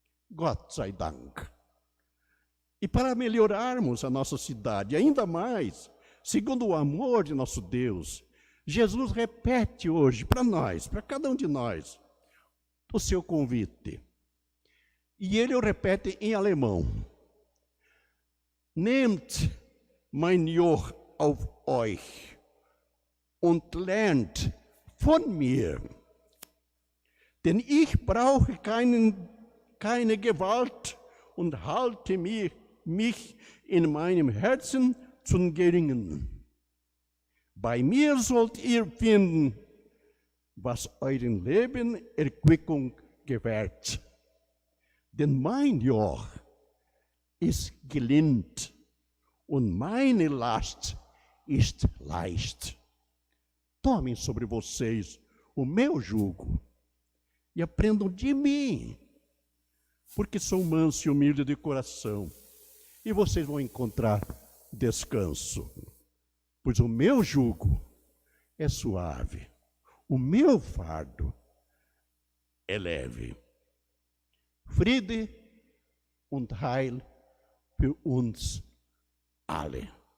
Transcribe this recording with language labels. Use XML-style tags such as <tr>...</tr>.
<de>Gott sei Dank.</de> <pt>E para melhorarmos a nossa cidade ainda mais, segundo o amor de nosso Deus, Jesus repete hoje para nós, para cada um de nós, o seu convite. E ele o repete em alemão.</pt> <de>Nehmt mein Joch auf euch und lernt von mir, denn ich brauche keine Gewalt und halte mich in meinem Herzen zum Geringen. Bei mir sollt ihr finden, was eurem Leben Erquickung gewährt. Denn mein Joch ist gelind und meine Last ist leicht.</de> <pt>Tomem sobre vocês o meu jugo e aprendam de mim, porque sou manso e humilde de coração, e vocês vão encontrar descanso. Pois o meu jugo é suave, o meu fardo é leve.</pt> <de>Friede und Heil für uns alle.</de>